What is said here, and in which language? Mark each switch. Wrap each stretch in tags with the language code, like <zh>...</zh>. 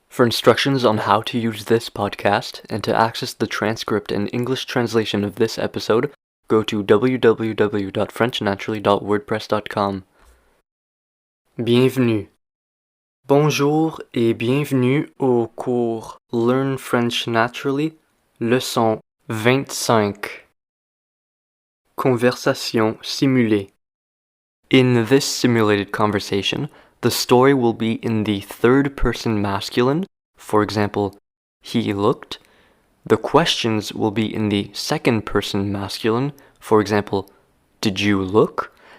<en>For instructions on how to use this podcast and to access the transcript and English translation of this episode, go to www.frenchnaturally.wordpress.com.</en> <fr>Bienvenue. Bonjour et bienvenue au cours Learn French Naturally, leçon 25. Conversation simulée.</fr> <en>In this simulated conversation, the story will be in the third person masculine, for example, he looked. The questions will be in the second person masculine, for example, did you look?</en>